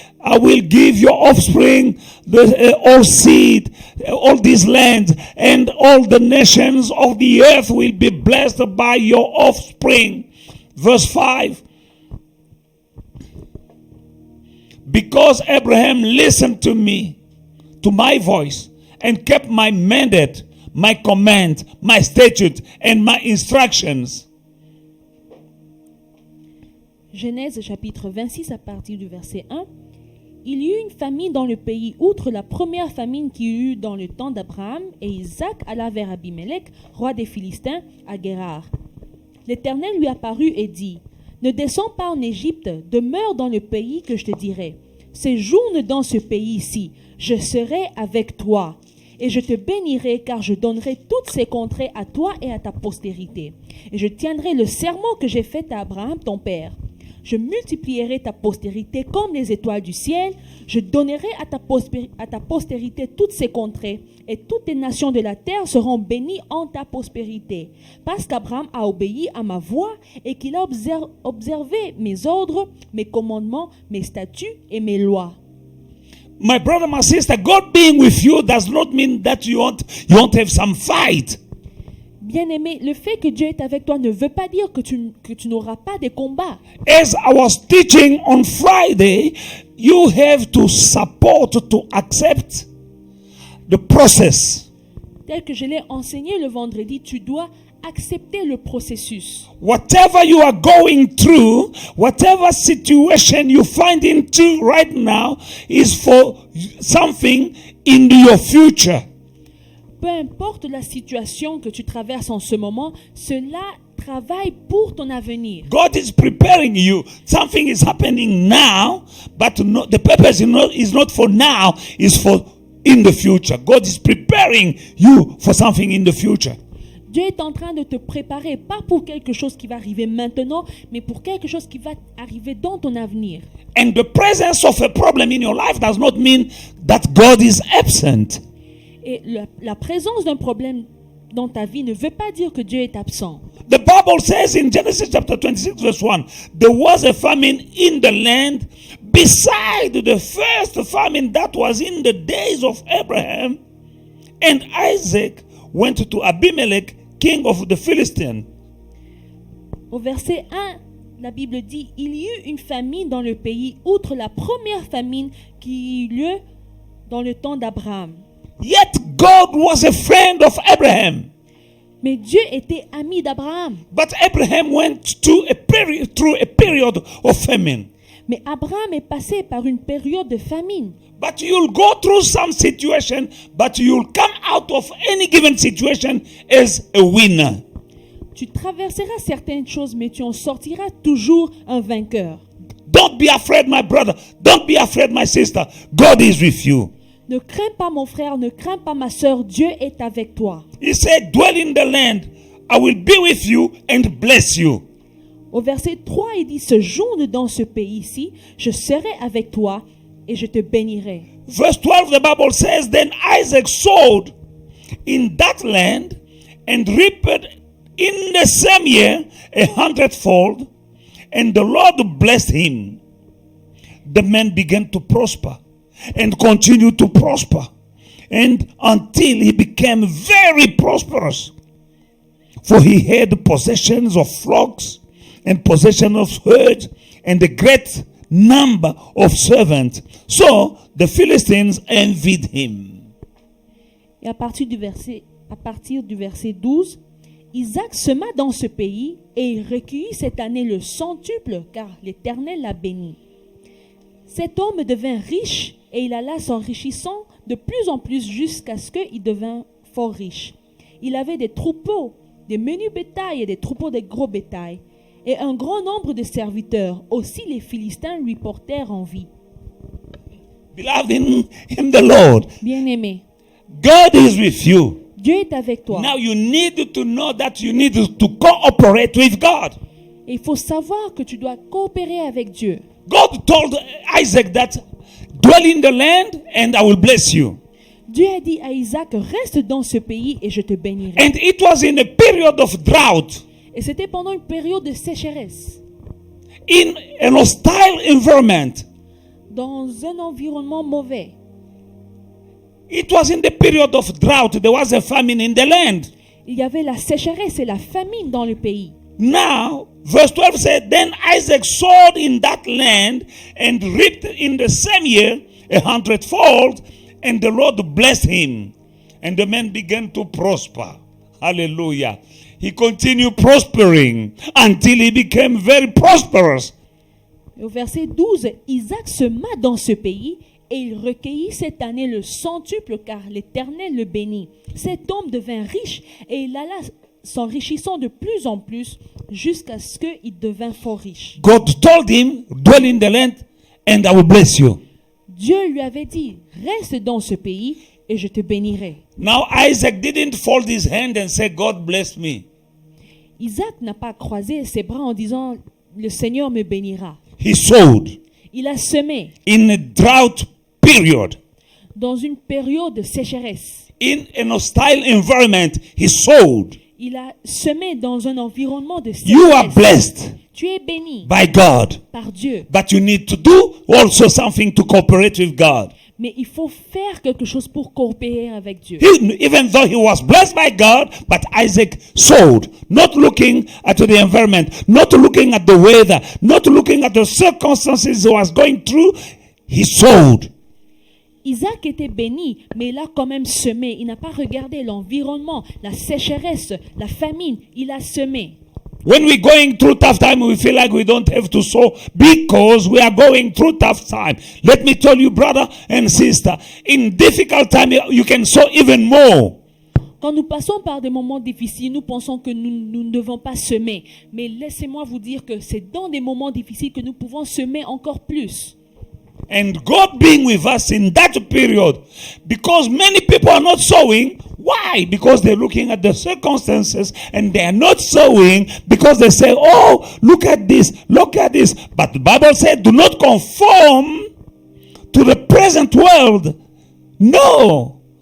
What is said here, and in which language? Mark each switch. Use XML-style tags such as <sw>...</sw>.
<en>I will give your offspring all seed, all these lands, and all the nations of the earth will be blessed by your offspring. Verse 5. Because Abraham listened to me, to my voice, and kept my mandate, my command, my statute, and my instructions.</en> <fr>Genèse chapitre 26 à partir du verset 1. Il y eut une famine dans le pays, outre la première famine qu'il y eut dans le temps d'Abraham, et Isaac alla vers Abimelech, roi des Philistins, à Guérar. L'Éternel lui apparut et dit, « Ne descends pas en Égypte, demeure dans le pays que je te dirai. Séjourne dans ce pays-ci, je serai avec toi. Et je te bénirai, car je donnerai toutes ces contrées à toi et à ta postérité. Et je tiendrai le serment que j'ai fait à Abraham ton père. Je multiplierai ta postérité comme les étoiles du ciel. Je donnerai à ta postérité toutes ces contrées. Et toutes les nations de la terre seront bénies en ta prospérité. Parce qu'Abraham a obéi à ma voix et qu'il a observé mes ordres, mes commandements, mes statuts et mes lois. »</fr> <en>My brother, my sister, God being with you does not mean that you won't have some fight.</en> <fr>Bien-aimé, le fait que Dieu est avec toi ne veut pas dire que tu n'auras pas de combats.</fr> <en>As I was teaching on Friday, you have to support, to accept the process.</en> <fr>Tel que je l'ai enseigné le vendredi, tu dois accepter le processus.</fr> <en>Whatever you are going through, whatever situation you find into right now is for something in your future.</en> <fr>Peu importe la situation que tu traverses en ce moment, cela travaille pour ton avenir.</fr> <en>God is preparing you. Something is happening now, but the purpose is not for now, is for in the future. God is preparing you for something in the future.</en> <fr>Dieu est en train de te préparer, pas pour quelque chose qui va arriver maintenant, mais pour quelque chose qui va arriver dans ton avenir.</fr> <en>And the presence of a problem in your life does not mean that God is absent.</en> <fr>Et la présence d'un problème dans ta vie ne veut pas dire que Dieu est absent.</fr> <en>The Bible says in Genesis chapter 26 verse 1, there was a famine in the land beside the first famine that was in the days of Abraham, and Isaac went to Abimelech, king of the Philistines.</en> <fr>Au verset 1, la Bible dit, il y eut une famine dans le pays, outre la première famine qui eut lieu dans le temps d'Abraham.</fr> <en>Yet God was a friend of Abraham.</en> <fr>Mais Dieu était ami d'Abraham.</fr> <en>But Abraham went through a period of famine.</en> <fr>Mais Abraham est passé par une période de famine.</fr> <en>But you'll go through some situation, but you'll come out of any given situation as a winner.</en> <fr>Tu traverseras certaines choses, mais tu en sortiras toujours un vainqueur.</fr> <en>Don't be afraid, my brother. Don't be afraid, my sister. God is with you.</en> <fr>Ne crains pas mon frère, ne crains pas ma sœur, Dieu est avec toi.</fr> <en>He said, dwell in the land. I will be with you and bless you.</en> <fr>Au verset 3, il dit, séjourne dans ce pays-ci, je serai avec toi et je te bénirai.</fr> <en>Verse 12, the Bible says, then Isaac sowed in that land and reaped in the same year 100-fold, and the Lord blessed him. The man began to prosper and continued to prosper, and until he became very prosperous. For he had possessions of flocks and possession of herds and a great number of servants. So the Philistines envied him.</en> <fr>Et à partir du verset 12, Isaac sema dans ce pays et il recueillit cette année le centuple, car l'Éternel l'a béni. Cet homme devint riche et il alla s'enrichissant de plus en plus jusqu'à ce qu'il devint fort riche. Il avait des troupeaux, des menus bétails et des troupeaux de gros bétail, et un grand nombre de serviteurs. Aussi les Philistins lui portèrent envie.</fr> <en>Beloved in the Lord,</en> <fr>Bien-aimé,</fr> <en>God is with you.</en> <fr>Dieu est avec toi.</fr> <en>Now you need to know that you need to cooperate with God.</en> <fr>Et il faut savoir que tu dois coopérer avec Dieu.</fr> <en>God told Isaac that dwell in the land and I will bless you.</en> <fr>Dieu a dit à Isaac, reste dans ce pays et je te bénirai.</fr> <en>And it was in a period of drought,</en> <fr>Et c'était pendant une période de sécheresse,</fr> <en>in an hostile environment.</en> <fr>dans un environnement mauvais.</fr> <en>It was in the period of drought. There was a famine in the land.</en> <fr>Il y avait la sécheresse et la famine dans le pays.</fr> <en>Now, verse 12 said, then Isaac sowed in that land and reaped in the same year 100-fold, and the Lord blessed him. And the man began to prosper. Hallelujah. He continued prospering until he became very prosperous.</en> <fr>Au verset 12, Isaac sema dans ce pays et il recueillit cette année le centuple car l'Éternel le bénit. Cet homme devint riche et il alla s'enrichissant de plus en plus jusqu'à ce qu'il devint fort riche.</fr> <en>God told him, dwell in the land and I will bless you.</en> <fr>Dieu lui avait dit, reste dans ce pays et je te bénirai.</fr> <en>Now Isaac didn't fold his hand and say, God bless me.</en> <fr>Isaac n'a pas croisé ses bras en disant, le Seigneur me bénira.</fr> <en>He sowed</en> <fr>Il a semé</fr> <en>in a drought period.</en> <fr>dans une période de sécheresse.</fr> <en>In an hostile environment, he sowed.</en> <fr>Il a semé dans un environnement de</fr> <en>You are</en> <fr>sécheresse.</fr> <en>blessed</en> <fr>Tu es béni</fr> <en>by God,</en> <fr>par Dieu.</fr> <en>but you need to do also something to cooperate with God.</en> <fr>Mais il faut faire quelque chose pour coopérer avec Dieu.</fr> <en>Even though he was blessed by God, but Isaac sowed, not looking at the environment, not looking at the weather, not looking at the circumstances he was going through. He sowed.</en> <fr>Isaac était béni, mais il a quand même semé. Il n'a pas regardé l'environnement, la sécheresse, la famine. Il a semé.</fr> <en>When we're going through tough time, we feel like we don't have to sow because we are going through tough time. Let me tell you, brother and sister, in difficult time, you can sow even more.</en> <fr>Quand nous passons par des moments difficiles, nous pensons que nous ne devons pas semer. Mais laissez-moi vous dire que c'est dans des moments difficiles que nous pouvons semer encore plus.</fr> <en>And God being with us in that period, because many people are not sowing. Why? Because they're looking at the circumstances and they are not sowing because they say, oh, look at this, look at this. But the Bible said, do not conform to the present world. No.</en>